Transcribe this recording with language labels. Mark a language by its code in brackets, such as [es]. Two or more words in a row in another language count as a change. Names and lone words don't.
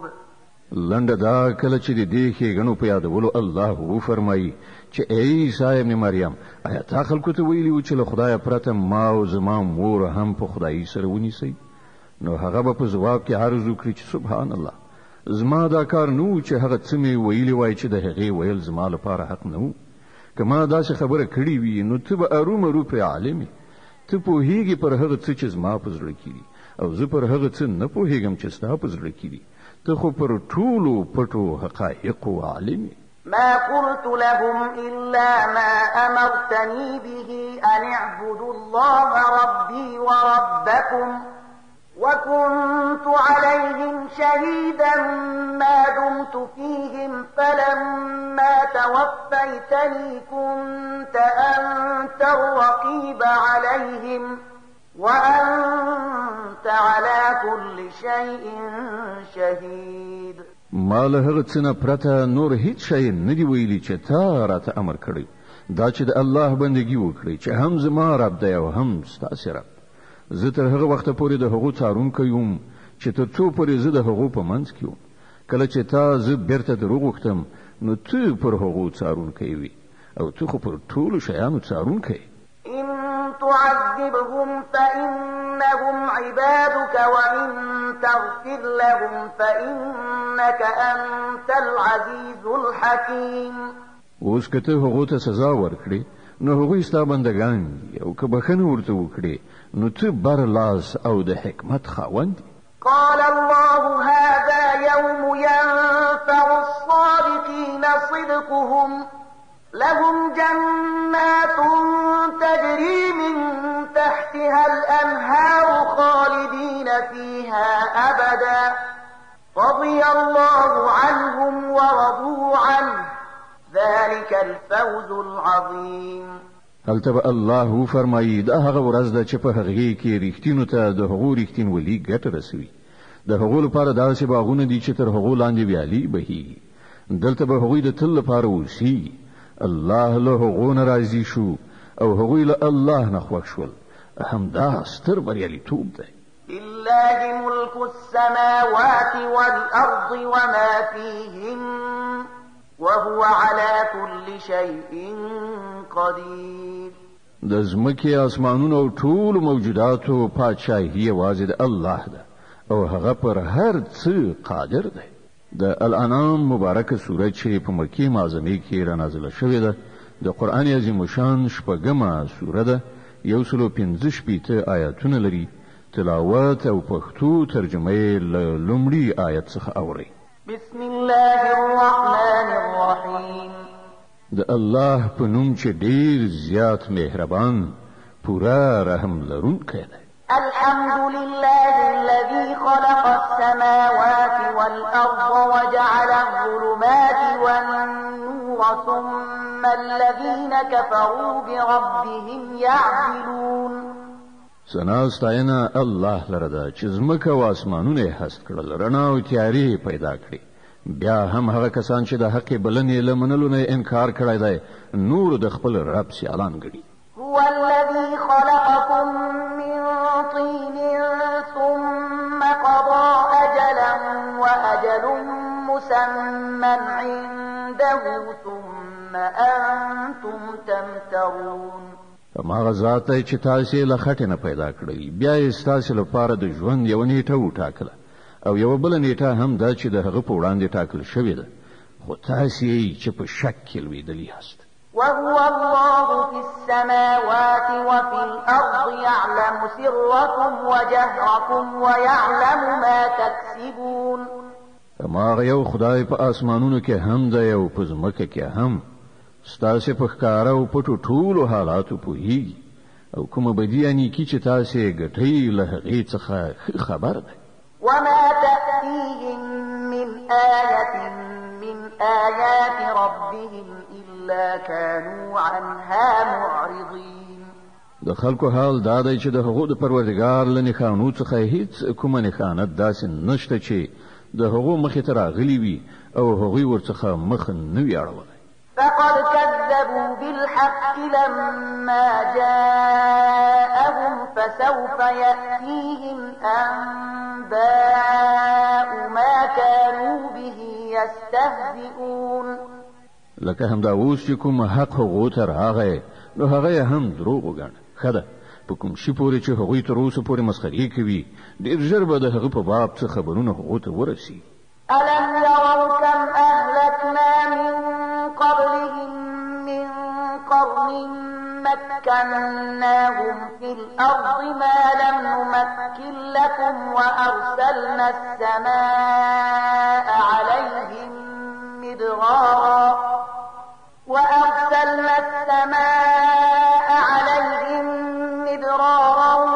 [ps] لنډه دا کله چې د دې ښېګڼو په یادولو الله وفرمایي چې ای عیسی ابن مریم آیا تا خلکو ته ویلي و چې له خدایه پرته ما او زما مور هم په خدایي سره ونیسئ؟ نو هغه به په ځواب کې عرض وکړي چې [ar] سبحان الله، [ps] زما دا کار نو چې هغه څه مې ویلي وای چې د هغې ویل زما لپاره حق نه و. که ما داسې خبره کړې وي نو ته به ارومرو پرې عالم یې. ته پوهېږې پر هغه څه چې زما په زړه کې دي او زه پر هغه څه نه پوهېږم چې ستا په زړه کې دي. ته خو پر ټولو پټو حقایقو عالم یې. [ar] ما قلت لهم إلا ما أمرتني به أن اعبدوا الله ربي وربكم وكنت عليهم شهيدا ما دمت فيهم فلما توفيتني كنت أنت الرقيب عليهم وأنت على كل شيء شهيد. [ps] ما له هغه څه نه پرته نور هیڅ شی نه دی ویلي چې تا راته امر کړی، دا چې د الله بندګي وکړي چې هم زما رب دی او هم ستاسې رب. زه تر هغه وخته پورې د هغو څارونکی یم چې تر څو پورې زه د هغو په منځ کې یم. کله چې تا زه بیرته دروغ وختم نو ته پر هغو څارونکی وي او ته خو پر ټولو شیانو څارونکی. [ar] إن تعذبهم فإنهم عبادك وإن تغفر لهم فإنك أنت العزيز الحكيم. [ps] اوس که ته هغو ته سزا ورکړې نو هغوی ستا بندګان دي او که بخښنه ورته وکړې نو ته بر لاس او د حکمت خاوند. [ar] قال الله هذا يوم ينفع الصادقين صدقهم لهم جنات تجري من تحتها الأنهار خالدين فيها أبدا رضي الله عنهم ورضوا عنه ذلك الفوز العظيم. [ps] هلته به الله فرمایي دا هغه ورځ ده چې په هغې کې رښتینو ته د هغو رښتینولي ګټه رسوي. د هغو لپاره داسې باغونه دي چې تر هغو لاندې ویالې بهیږي. دلته به هغوی د تل لپاره اوسیږي. الله له هغو نه راضي شو او هغوی له الله نه خوښ شول. همدا ستر بریالیتوب دی. [ar] لله ملك السماوات والأرض وما فيهن وهو على كل شيء قدير. [ps] د ځمکې اسمانونو او ټولو موجوداتو پادشاهي یوازې د الله ده او هغه پر هر څه قادر دی. د الانعام مبارکه سوره چې په مکې معظمه کې را نازله شوې ده د قرآن عظیم شان شپږمه سوره ده. 115 آیاتونه لري. تلاوت او پښتو ترجمه یې له لومړي آیت څخه اورئ. [ar] بسم الله الرحمن الرحيم. [ps] د الله په نوم چې ډیر زیات مهربان پورا رحم لرونکی دی. [ar] الحمد لله الذي خلق السماوات والأرض وجعل الظلمات والنور ثم الذين كفروا بربهم يعدلون. [ps] ثنا ستاینه الله لره ده چې ځمکه او اسمانونه یې هست کړل، رڼا او تیارې پیدا کړې. بیا هم هغه کسان چې د حق بلنې له منلو نه انکار کړی دی نور د خپل رب سیالان ګڼي. [ar] هو الذي خلقكم من طين ثم قضى أجلا وأجل مسمى عنده ثم أنتم تمترون. [ps] هغه ذات دی چې تاسې له خټې نه پیدا کړی، بیا یې ستاسې لپاره د ژوند یوه نیټه وټاکله او یوه بله نیټه هم دا چې د هغه په وړاندې ټاکل شوې ده، خو تاسې یې چې په شک کې لوېدلي یاست. [ar] وهو الله في السماوات وفي الأرض يعلم سركم وجهركم ويعلم ما تكسبون. [ps] ما یو خدای په اسمانونو کې هم دی او په ځمکه کې هم ستاسو په ښکارا او پټو ټولو حالاتو پوهیږي او کومه بدیانی کی چې تاسو ګټي له هغې څخه خبر ده. [ar] وما تأتيهم من آية من آيات ربهم إلا كانوا عنها معرضين. [ps] د خلکو حال دا دی چې د هغو د پروردګار له نښانو څخه هیڅ کومه نښانت داسې نشته چې د هغو مخې ته راغلي وي او هغوی ورڅخه مخ نه وي اړولی. [ar] فقد كذبوا بالحق لما جاءهم فسوف يأتيهم أنباء ما كانوا به يستهزئون. [ps] لکه همدا اوس چې کوم حق هغو ته راغی نو هغه هم دروغ وګڼه. ښه ده په کوم شي پورې چې هغوی تر اوسه پورې مسخرې کوي ډېر ژر به د هغه په باب څه خبرونه هغو ته ورسي. [ar] ألم يروا كم أهلكنا من قبلهم من قرن مكناهم في الأرض ما لم نمكن لكم وأرسلنا السماء عليهم مدرارا